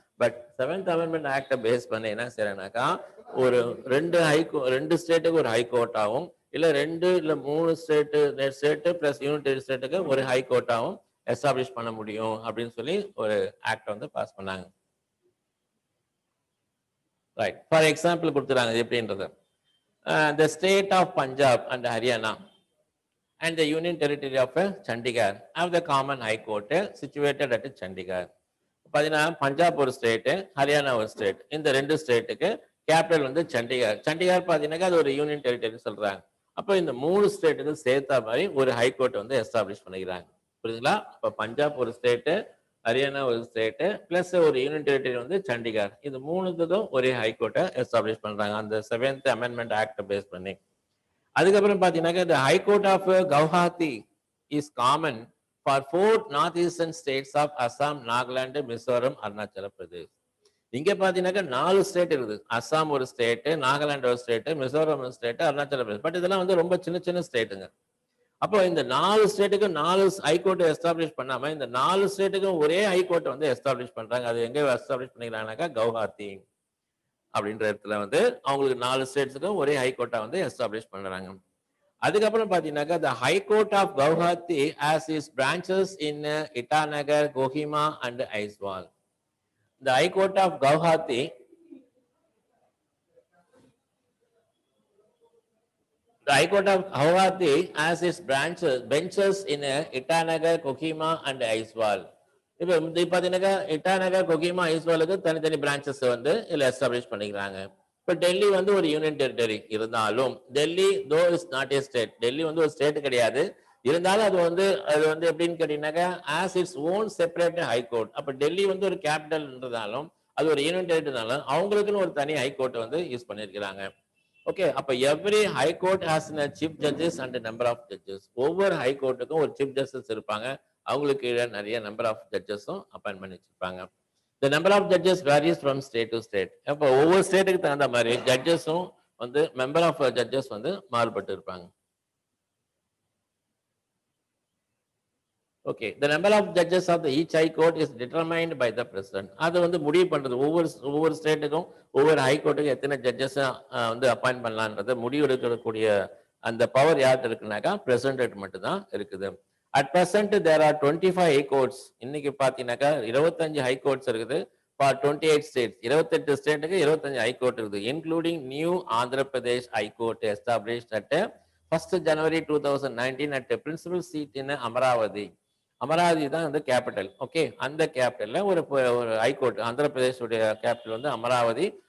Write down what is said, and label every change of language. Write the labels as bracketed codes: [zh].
[ta] But 7th amendment ஆக்டை base பண்ணி என்ன செய்யறாங்கனாக்கா, ஒரு 2 ஸ்டேட்டுக்கு ஒரு ஹை கோர்ட் ஆகும், இல்லை 2 இல்லை 3 ஸ்டேட்டு பிளஸ் யூனிட் ஸ்டேட்டுக்கு ஒரு ஹை கோர்ட் ஆகும் எஸ்டாப்ளிஷ் பண்ண முடியும் அப்படின்னு சொல்லி ஒரு ஆக்ட் வந்து பாஸ் பண்ணாங்க. ரைட், ஃபார் எக்ஸாம்பிள் கொடுத்துறாங்க எப்படின்றது. [en] The state of Punjab and Haryana and the Union Territory of Chandigarh have the common high court situated at Chandigarh. [ta] பார்த்தீங்கன்னா பஞ்சாப் ஒரு ஸ்டேட்டு, ஹரியானா ஒரு ஸ்டேட், இந்த 2 ஸ்டேட்டுக்கு கேபிட்டல் வந்து சண்டிகார். சண்டிகார் பார்த்தீங்கன்னாக்கா அது ஒரு யூனியன் டெரிட்டரி சொல்றாங்க. அப்போ இந்த 3 ஸ்டேட்டுக்கு சேர்த்தா மாதிரி ஒரு ஹை கோர்ட் வந்து எஸ்டாப்ளிஷ் பண்ணிக்கிறாங்க. புரியுதுங்களா? இப்போ பஞ்சாப் ஒரு ஸ்டேட்டு, ஹரியானா ஒரு ஸ்டேட்டு பிளஸ் ஒரு யூனியன் டெரிட்டரி வந்து சண்டிகார், இது 3த்துக்கும் ஒரே ஹைகோர்ட்டை எஸ்டாப்ளிஷ் பண்றாங்க அந்த 7th அமெண்ட்மெண்ட் ஆக்டை பேஸ் பண்ணி. அதுக்கப்புறம் பாத்தீங்கன்னாக்கா இந்த [en] High court of Guwahati is common for 4 north eastern states of Assam, Nagaland, Mizoram, Arunachal Pradesh. [ta] இங்க பாத்தீங்கன்னாக்கா 4 ஸ்டேட் இருக்குது. அசாம் ஒரு ஸ்டேட்டு, நாகாலாந்து ஒரு ஸ்டேட்டு, மிசோரம் ஒரு ஸ்டேட்டு, அருணாச்சல பிரதேஷ். பட் இதெல்லாம் வந்து ரொம்ப சின்ன சின்ன ஸ்டேட்டுங்க. அப்போ இந்த 4 ஸ்டேட்டுக்கு 4 ஹைகோர்ட் எஸ்டாப்ளிஷ் பண்ணாம இந்த 4 ஸ்டேட்டுக்கும் ஒரே ஹைகோர்ட் வந்து எஸ்டாப்ளிஷ் பண்றாங்க. அது எங்க எஸ்டாப்ளிஷ் பண்ணிக்கிறாங்கனாக்கா கவுஹாத்தி அப்படின்ற இடத்துல வந்து அவங்களுக்கு 4 ஸ்டேட்ஸுக்கும் ஒரே ஹைகோர்ட்டை வந்து எஸ்டாப்ளிஷ் பண்றாங்க. அதுக்கப்புறம் பாத்தீங்கன்னாக்கா [en] the High Court of Guwahati has its branches in Itanagar, Kohima and Aizawl. The High Court of Guwahati The High Court of Guwahati has its benches in Itanagar, Kohima and Aizawl. [ta] இப்போ பார்த்தீங்கன்னாக்கா இட்டாநகர், கொகிமா, ஐஸ்வாலுக்கு தனித்தனி branches வந்து இதில் establish பண்ணிக்கிறாங்க. இப்போ டெல்லி வந்து ஒரு union territory இருந்தாலும், [en] Delhi though is not a state, [ta] Delhi வந்து ஒரு ஸ்டேட் கிடையாது, இருந்தாலும் அது வந்து எப்படின்னு கேட்டீங்கன்னாக்கா [en] As its own separate high court. [ta] அப்போ டெல்லி வந்து ஒரு கேபிட்டல்ன்றதாலும் அது ஒரு யூனியன் டெரிட்டரினாலும் அவங்களுக்குன்னு ஒரு தனி ஹைகோர்ட் வந்து யூஸ் பண்ணியிருக்கிறாங்க. [en] Okay, அப்ப every high court has chief judges and number of judges. [ta] ஒவ்வொரு ஹைகோர்ட்டுக்கும் ஒரு சீஃப் ஜஸ்டிஸ் இருப்பாங்க, அவங்களுக்கு கீழே நிறைய நம்பர் ஆஃப் ஜட்ஜஸும் அப்பாயின்ட் பண்ணி வச்சிருப்பாங்க. [en] The number of judges varies from state to state. [ta] அப்போ ஒவ்வொரு ஸ்டேட்டுக்கு தகுந்த மாதிரி ஜட்ஜஸும் வந்து மெம்பர் ஆஃப் ஜட்ஜஸ் வந்து மாறுபட்டு இருப்பாங்க. [en] Okay, the number of judges of the each high court is determined by the president. [ta] அது வந்து முடிவு பண்றது ஒவ்வொரு ஸ்டேட்டுக்கும் ஒவ்வொரு ஹை கோர்ட்டுக்கும் எத்தனை ஜட்ஜஸ் வந்து அப்பாயிண்ட் பண்ணலான்றது முடிவு எடுக்கக்கூடிய அந்த பவர் யார்கிட்ட இருக்குனாக்கா பிரசிடென்ட் மட்டும் தான் இருக்குது. [en] At present there are 25 high courts. [ta] இன்னைக்கு பாத்தீங்கன்னாக்கா 25 ஹை கோர்ட்ஸ் இருக்குது [en] for 28 states. [ta] 28 ஸ்டேட்டுக்கு 25 ஹை கோர்ட் இருக்குது, including new Andhra Pradesh high court established [en] at 1st January 2019 at a principal seat in [ta] Amaravathi. Amaravathi தான் வந்து கேபிட்டல். ஓகே, அந்த கேபிட்டல்ல ஒரு ஹைகோர்ட், ஆந்திர பிரதேசோடைய கேபிட்டல் வந்து அமராவதி.